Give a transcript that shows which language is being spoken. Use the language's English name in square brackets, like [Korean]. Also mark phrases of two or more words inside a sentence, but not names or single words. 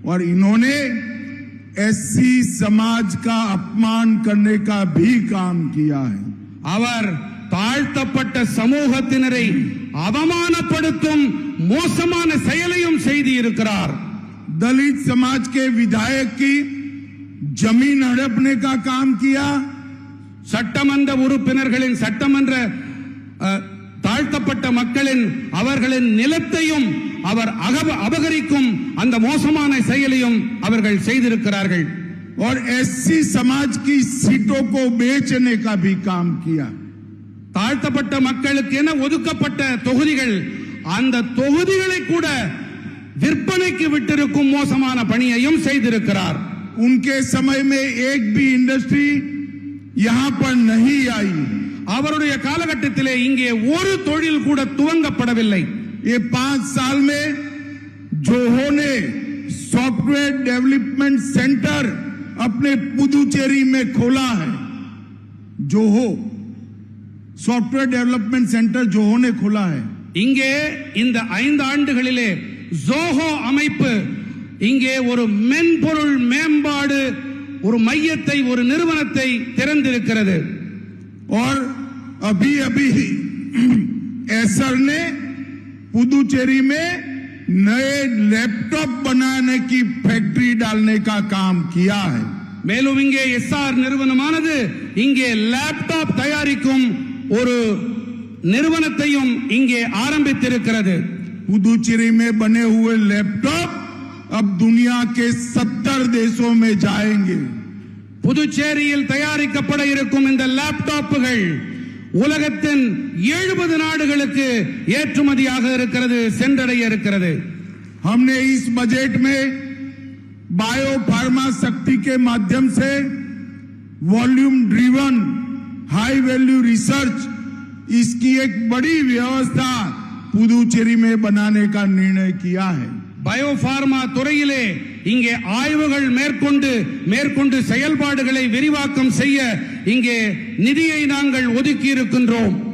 [Hindi] और इन्होंने एससी समाज का अपमान करने का भी काम किया है। [Tamil] அவர் தாழ்த்தப்பட்ட சமூகத்தினரை அவமானப்படுத்தும் மோசமான செயலையும் செய்து இருக்கிறார். [Hindi] दलित समाज के विधायक की जमीन हड़पने का काम किया। [Tamil] சட்டமன்ற உறுப்பினர்களின் சட்டமன்ற தாழ்த்தப்பட்ட மக்களின் அவர்களின் நிலத்தையும் அவர் அபகரிக்கும் அந்த மோசமான செயலையும் அவர்கள் செய்திருக்கிறார்கள். [Hindi] और एससी समाज की सीटों को बेचने का भी काम किया। [Tamil] தாழ்த்தப்பட்ட மக்களுக்கு என ஒதுக்கப்பட்ட தொகுதிகள் அந்த தொகுதிகளை கூட விற்பனைக்கு விட்டிருக்கும் மோசமான பணியையும் செய்திருக்கிறார். [Hindi] उनके समय में एक भी इंडस्ट्री यहां पर नहीं आई। [Tamil] அவருடைய காலகட்டத்திலே இங்கே ஒரு தொழில் கூட துவங்கப்படவில்லை. [Hindi] ये 5 साल में जोहो ने [English] software development center [Hindi] अपने पुदुचेरी में खोला है। जोहो [English] software development center [Hindi] जोहो ने खोला है। [Tamil] இங்கே இந்த 5 ஆண்டுகளிலே ஜோஹோ அமைப்பு இங்கே ஒரு மென்பொருள் மேம்பாடு ஒரு மையத்தை ஒரு நிறுவனத்தை திறந்திருக்கிறது. [Hindi] और अभी अभी एसर ने पुदुचेरी में नए लैपटॉप बनाने की फैक्ट्री डालने का काम किया है. [Tamil] மேலும் இங்கே எஸ்ஆர் நிறுவனமானது இங்கே லேப்டாப் தயாரிக்கும் ஒரு நிறுவனத்தையும் இங்கே ஆரம்பித்திருக்கிறது. [Hindi] पुदुचेरी में बने हुए लैपटॉप अब दुनिया के 70 देशों में जाएंगे. [Tamil] புதுச்சேரியில் தயாரிக்கப்பட இருக்கும் இந்த லேப்டாப்புகள் உலகத்தின் 70 நாடுகளுக்கு ஏற்றுமதியாக இருக்கிறது, சென்றடைய இருக்கிறது. [Hindi] हमने इस बजट में बायो फार्मा शक्ति के माध्यम से [English] volume driven high value research [Hindi] इसकी एक बड़ी व्यवस्था पुदुचेरी में बनाने का निर्णय किया है. [Tamil] பயோபார்மா துறையிலே இங்கே ஆய்வுகள் மேற்கொண்டு செயல்பாடுகளை விரிவாக்கம் செய்ய இங்கே நிதியை நாங்கள் ஒதுக்கி இருக்கின்றோம்.